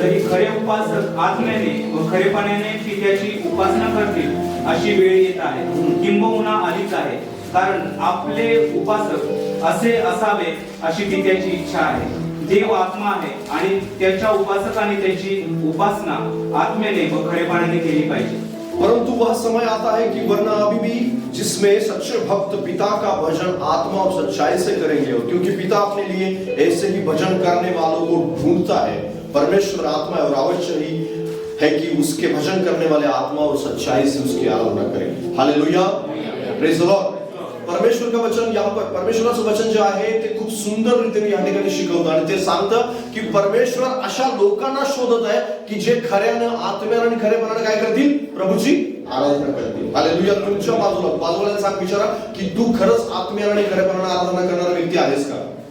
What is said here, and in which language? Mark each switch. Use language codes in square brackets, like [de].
[mr] तरी खरे उपासक आत्म्याने व खरेपणाने पित्याची उपासना करतील अशी वेळ येत आहे, किंबहुना आलीच आहे. कारण आपले उपासक असे असावे अशी पित्याची इच्छा आहे. देव आत्मा आहे आणि त्याच्या उपासकाने त्याची उपासना आत्म्याने व खरेपणाने केली पाहिजे. [hi] परंतु वह समय आता है कि वरना अभी भी जिसमें सच्चे भक्त पिता का भजन आत्मा और सच्चाई से करेंगे, क्योंकि पिता अपने लिए ऐसे ही भजन करने वालों को ढूंढता है. परमेश्वर आत्मा है और आवश्यक ही है कि उसके भजन करने वाले आत्मा और सच्चाई से उसकी आराधना करें. हालेलुया. [en] Praise the Lord. [hi] परमेश्वर का वचन, यहाँ पर [mr] परमेश्वराचं वचन जे आहे ते खूप खूप सुंदर रीतीने या ठिकाणी शिकवतं आणि ते सांगतं की परमेश्वर अशा लोकांना शोधत आहे की जे खऱ्यानं आत्म्यानं आणि खरेपणानं काय करतील, प्रभूची आराधना करतील. हालेलुया. तुमच्या बाजूला सांग, विचारा की तू खरंच आत्म्यानं आणि खरेपणानं आराधना करणारा व्यक्ती आहेस का?